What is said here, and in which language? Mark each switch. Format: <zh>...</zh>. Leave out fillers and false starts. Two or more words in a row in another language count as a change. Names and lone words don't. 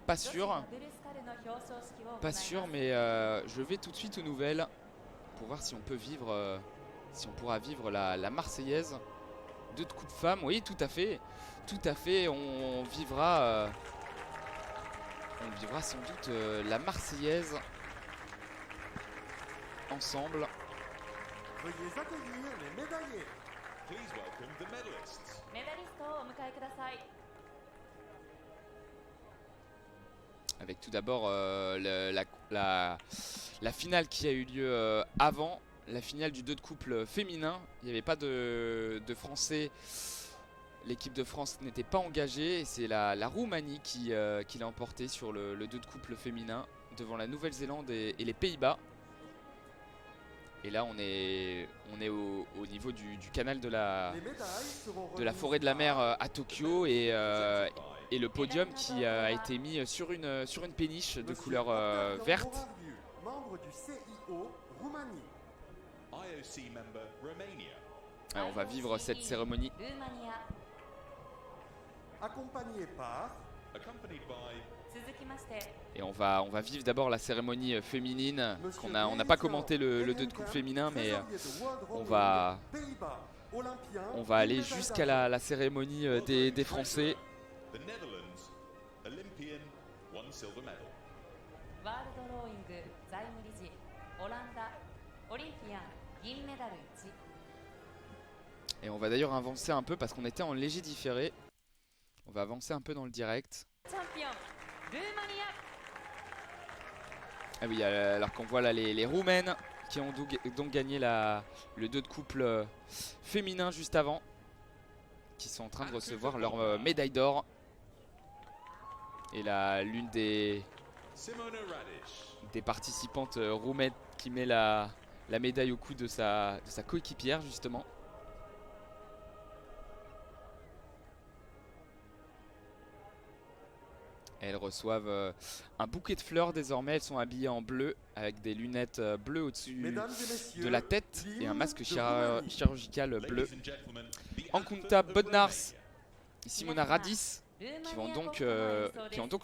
<fr>Pas sûr, mais je vais tout de suite aux nouvelles pour voir si on peut vivre, si on pourra vivre la Marseillaise de coups de femme. Oui, tout à fait, on vivra sans doute la Marseillaise ensemble. Veuillez accueillir les médaillés.</fr> <en>Please welcome the medalists.</en> <ja>メダリストをお迎えください。</ja> <fr>Avec tout d'abord la finale qui a eu lieu avant, la finale du 2 de couple féminin. Il n'y avait pas de Français, l'équipe de France n'était pas engagée et c'est la Roumanie qui l'a emporté sur le 2 de couple féminin devant la Nouvelle-Zélande et les Pays-Bas. Et là on est au niveau du canal de la forêt de la mer à Tokyo et le podium qui a été mis sur une péniche de couleur verte. Membre du CIO Roumanie.</fr> <en>IOC member Romania.</en> <fr>On va vivre cette cérémonie.</fr> <ja>ルーマニア</ja> <fr>Accompagné par</fr> <en>Accompanied by</en> <ja>続きまして</ja> <fr>Et on va vivre d'abord la cérémonie féminine. On n'a pas commenté le 2 de couple féminin, mais on va aller jusqu'à la cérémonie des Français.</fr> <en>the Netherlands. Olympian, 1 silver medal.</en> <ja>ワールドローイング財務理事オランダオリンピアン銀メダル1</ja> <fr>Et on va d'ailleurs avancer un peu parce qu'on était en léger différé. On va avancer un peu dans le direct.</fr> <ja>チャンピオンルーマニア</ja> <fr>Ah oui, alors qu'on voit là les Roumaines qui ont donc gagné le 2 de couple féminin juste avant, qui sont en train de recevoir leur médaille d'or. Et là, l'une des Simona Radic. participantes roumaines qui met la médaille au cou de sa coéquipière justement. Elles reçoivent un bouquet de fleurs désormais, elles sont habillées en bleu avec des lunettes bleues au-dessus de la tête et un masque chirurgical bleu.</fr> <en>Ladies and gentlemen, the Ankunta anthem of Bodnars Romania.</en> <fr>et Simona Radis</fr> <ja>ルー</ja> <fr>qui</fr> <ja>マ</ja> <fr>ont</fr> <ja>ニア</ja> <fr>donc,</fr> <ja>国歌の演奏</ja> <fr>qui</fr> <ja>で</ja> <fr>ont</fr> <ja>す</ja>